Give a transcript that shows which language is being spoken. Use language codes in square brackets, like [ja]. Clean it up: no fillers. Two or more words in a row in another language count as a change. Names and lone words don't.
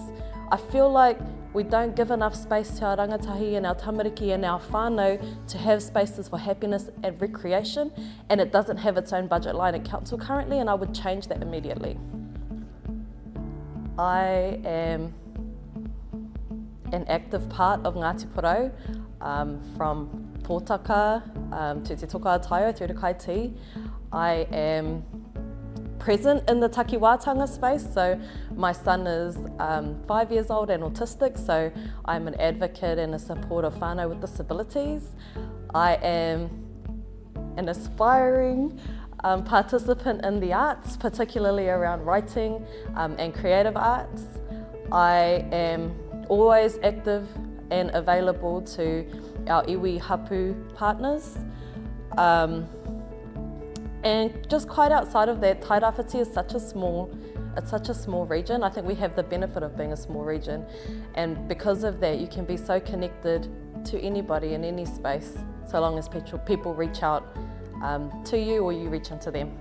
[en] I feel like we don't give enough space to our rangatahi and our tamariki and our whānau to have spaces for happiness and recreation, and it doesn't have its own budget line at council currently, and I would change that immediately. I am an active part of Ngāti Parau, from Pōtaka to Te Toka-a-Taio through to Kaiti. I am present in the takiwātanga space, so my son is 5 years old and autistic, so I'm an advocate and a supporter of whānau with disabilities. I am an aspiring participant in the arts, particularly around writing and creative arts. I am always active and available to our [mi] iwi hapu [en] partners. And just quite outside of that, Tairawhiti is such a small region. I think we have the benefit of being a small region, and because of that you can be so connected to anybody in any space, so long as people reach out to you or you reach into them.